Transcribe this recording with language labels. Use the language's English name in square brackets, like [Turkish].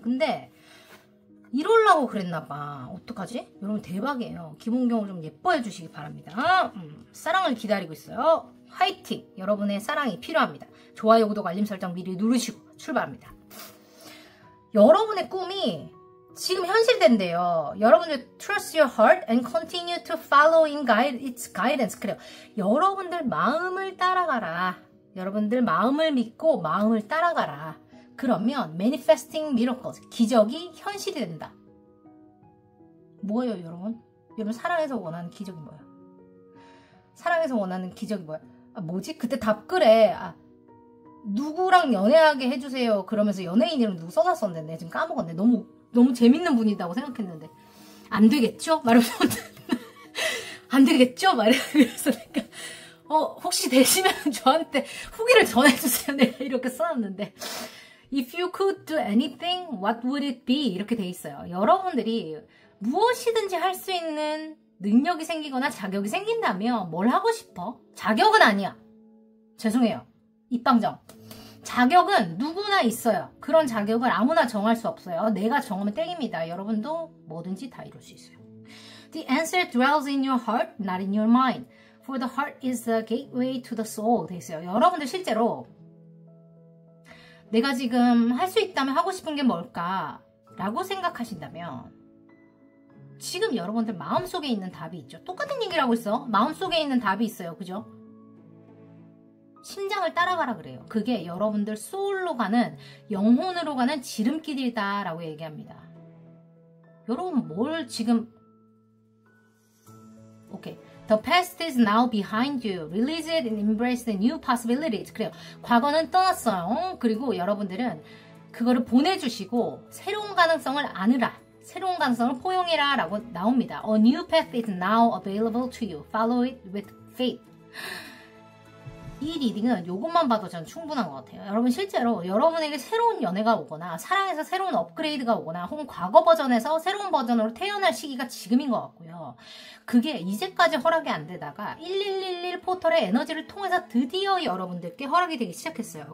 [Korean] 근데 이럴라고 그랬나봐. 어떡하지? 여러분 대박이에요. 기본경을 좀 예뻐해 주시기 바랍니다. 사랑을 기다리고 있어요. 화이팅! 여러분의 사랑이 필요합니다. 좋아요, 구독, 알림 설정 미리 누르시고 출발합니다. 여러분의 꿈이 지금 현실된대요. 여러분들 [English] trust your heart and continue to follow in its guidance. [Korean] 그래요. 여러분들 마음을 따라가라. 여러분들 마음을 믿고 마음을 따라가라. 그러면 [English] manifesting miracles, [Korean] 기적이 현실이 된다. 뭐예요, 여러분? 여러분 사랑에서 원하는 기적이 뭐야? 사랑에서 원하는 기적이 뭐야? 아, 뭐지? 그때 답글에 누구랑 연애하게 해주세요. 그러면서 연예인 이름 누구 써놨었는데 내가 지금 까먹었네. 너무 재밌는 분이다고 생각했는데 안 되겠죠? 말하면서 안 되겠죠? 말해서 내가 혹시 되시면 저한테 후기를 전해주세요. 내가 이렇게 써놨는데 [English] If you could do anything, what would it be? [Korean] 이렇게 돼 있어요. 여러분들이 무엇이든지 할 수 있는 능력이 생기거나 자격이 생긴다면 뭘 하고 싶어? 자격은 아니야. 죄송해요. 입방정. 자격은 누구나 있어요. 그런 자격을 아무나 정할 수 없어요. 내가 정하면 땡입니다. 여러분도 뭐든지 다 이룰 수 있어요. [English] The answer dwells in your heart, not in your mind. For the heart is the gateway to the soul. [Korean] 돼 있어요. 여러분들 실제로 내가 지금 할 수 있다면 하고 싶은 게 뭘까? 라고 생각하신다면 지금 여러분들 마음속에 있는 답이 있죠. 똑같은 얘기를 하고 있어. 마음속에 있는 답이 있어요. 그죠? 심장을 따라가라 그래요. 그게 여러분들 소울로 가는, 영혼으로 가는 지름길이다 라고 얘기합니다. 여러분 뭘 지금 오케이. [English] The past is now behind you. Release it and embrace the new possibilities. [Korean] 그래요. 과거는 떠났어요. 그리고 여러분들은 그거를 보내주시고 새로운 가능성을 안으라. 새로운 가능성을 포용해라 라고 나옵니다. [English] A new path is now available to you. Follow it with faith. [Korean] 이 리딩은 이것만 봐도 전 충분한 것 같아요. 여러분 실제로 여러분에게 새로운 연애가 오거나 사랑에서 새로운 업그레이드가 오거나 혹은 과거 버전에서 새로운 버전으로 태어날 시기가 지금인 것 같고요. 그게 이제까지 허락이 안 되다가 1111 포털의 에너지를 통해서 드디어 여러분들께 허락이 되기 시작했어요.